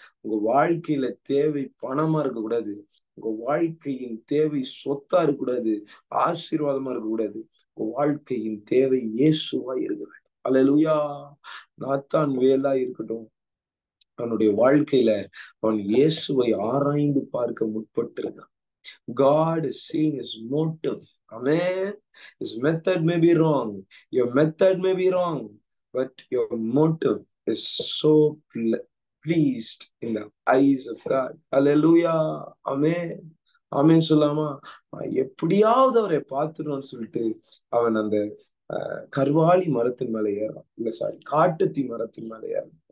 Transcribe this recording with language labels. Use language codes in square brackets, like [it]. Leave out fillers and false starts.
[ta] உங்க வாழ்க்கையில தேவை பணமா இருக்கக்கூடாது. உங்க வாழ்க்கையின் தேவை சொத்தா இருக்கக்கூடாது, ஆசீர்வாதமா இருக்கக்கூடாது. உங்க வாழ்க்கையின் தேவை இயேசுவா இருக்க வேண்டும். அல்லேலூயா. நாத்தான் வேலா இருக்கட்டும், அவனுடைய வாழ்க்கையில அவன் இயேசுவை ஆராய்ந்து பார்க்க முற்பட்டிருந்தான். [en] God is seeing his motive. Amen. His method may be wrong. Your method may be wrong. But your motive is so pleased in the eyes of God. Hallelujah. Amen. Amen [ta] சொல்லாமா? எப்படியாவது அவரை பார்த்துடணும்னு சொல்லிட்டு அவன் அந்த கர்வாலி மரத்தின் மேல ஏறான். இல்ல சாரி, காட்டுத்தி மரத்தின் மேல ஏறான்.